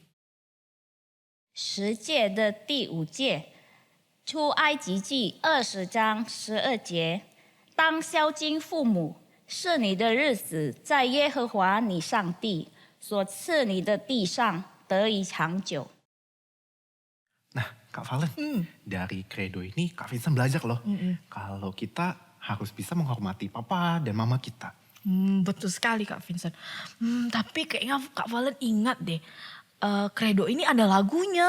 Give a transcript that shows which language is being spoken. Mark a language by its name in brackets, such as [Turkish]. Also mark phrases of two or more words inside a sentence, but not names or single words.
[Chinese] 十诫的第5诫，出埃及记20章12节，当孝敬父母，是你的日子在耶和华你上帝所赐你的地上得以长久。 [Indonesian] Nah, Kak Valen, dari kredo ini Kak Vincent belajar loh. Kalau kita harus bisa menghormati papa dan mama kita. Betul sekali Kak Vincent. Tapi kayaknya Kak Valen ingat deh. Kredo ini ada lagunya.